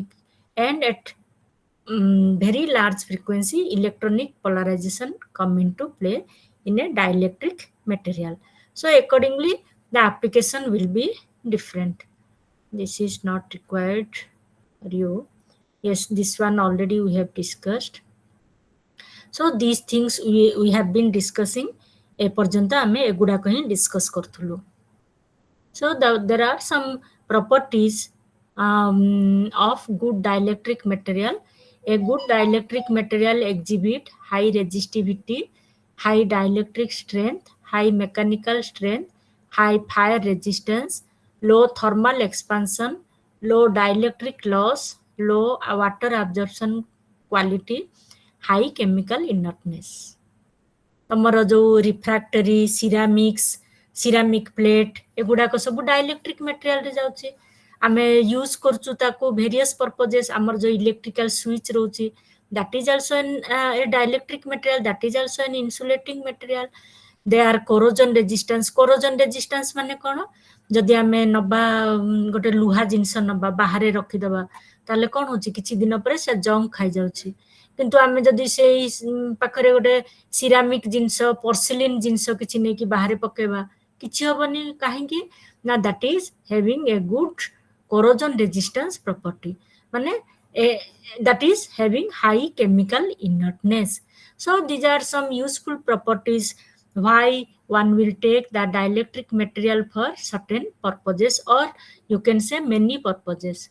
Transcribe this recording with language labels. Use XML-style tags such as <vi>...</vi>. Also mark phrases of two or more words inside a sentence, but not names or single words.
<en>And at very large frequency, electronic polarization come into play in a dielectric material. So accordingly, the application will be different. This is not required for you. Yes, this one already we have discussed. So these things we have been discussing.</en> <or>ଏ ପର୍ଯ୍ୟନ୍ତ ଆମେ ଏଗୁଡ଼ା କହିଁ ଡିସ୍କସ କରଥୁଲୁ.</or> <en>So there are some properties of good dielectric material. A good dielectric material exhibit high resistivity, high dielectric strength, high mechanical strength, high fire resistance, low thermal expansion, low dielectric loss, low water absorption quality, high chemical inertness.</en> <or>ତମର ଯୋ</or> <en>refractory ceramic plate</en> <or>ଏଗୁଡ଼ାକ ସବୁ</or> <en>dielectric material</en> <or>ରେ ଯାଉଛି. ଆମେ ୟୁଜ୍ କରଚୁ ତାକୁ</or> <en>various purposes.</en> <or>ଆମର ଯୋ</or> <en>electrical switch</en> <or>ରହୁଛି,</or> <en>that is also a dielectric material, that is also an insulating material. They are corrosion resistance</en> <or>ମାନେ କଣ? ଯଦି ଆମେ ନବା ଗୋଟେ ଲୁହା ଜିନିଷ ନବା ବାହାରେ ରଖି ଦବା ତାଲେ କଣ ହଉଛି କିଛି ଦିନ ପରେ ସେ ଜଙ୍ଗ ଖାଇ ଯାଉଛି. କିନ୍ତୁ ଆମେ ଯଦି ସେ ପାଖରେ ଗୋଟେ ସେରାମିକ ଜିନିଷ ପୋର୍ସିଲିନ ଜିନିଷ କିଛି ନେଇ କି ବାହାରେ ପକେଇବା କିଛି ହବନି. କାହିଁକି ନା</or> <en>that is having a good corrosion resistance property, माने that is having high chemical inertness. So these are some useful properties why one will take the dielectric material for certain purposes, or you can say many purposes.</en>